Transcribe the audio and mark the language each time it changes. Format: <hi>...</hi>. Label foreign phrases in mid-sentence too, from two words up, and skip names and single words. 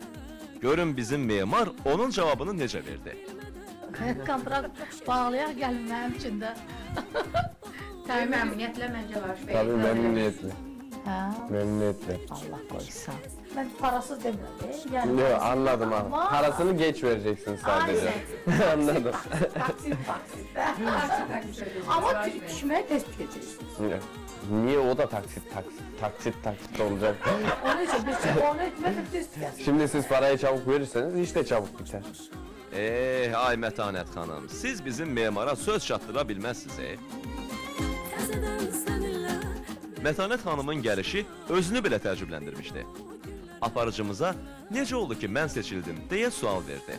<az>Görün bizim memar onun cavabını necə verdi. Kontrakt bağlayaq gəlin mənim üçün də. Təbii məmnuniyyətlə məncə var.</az> <tr>Tabii memnuniyetle.</tr> <az>Hə?</az> <tr>Memnuniyetle.</tr> <az>Allah qoysa. Mən parasız demirəm.</az> <tr>Yok, anladım abi. Parasını geç vereceksin sadece. Anladım. Taksit.</tr> <az>Amma düşməyə tez düşəcəksiniz.</az> <tr>Yok. Niye o da taksit olacak?</tr> <az>Onu etmək istəyirəm.</az> <tr>Şimdi siz parayı çabuk verirseniz iş de çabuk biter.</tr> <az>Ay Mətanət xanım, siz bizim memara söz çatdıra bilməzsiniz. Mətanət xanımın gəlişi özünü belə təəccübləndirmişdi. Aparıcımıza necə oldu ki, mən seçildim deyə sual verdi.</az>